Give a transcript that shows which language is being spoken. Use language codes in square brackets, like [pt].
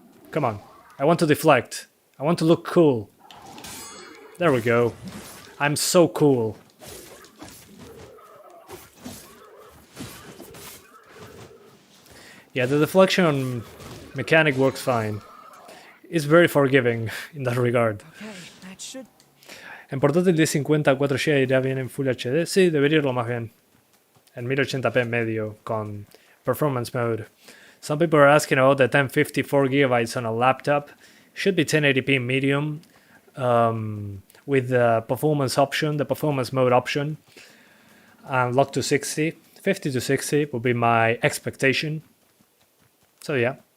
[en] Come on, I want to deflect. I want to look cool. There we go. I'm so cool. Yeah, the deflection mechanic works fine. It's very forgiving in that regard. Okay, that should... [es] En portátil 1050 a 4G irá bien en Full HD. Sí, debería irlo más bien. En 1080p medio con performance mode. [en] Some people are asking about the 1054 GB on a laptop. Should be 1080p medium with the performance option, the performance mode option, and lock to 60. 50 to 60 would be my expectation. So yeah.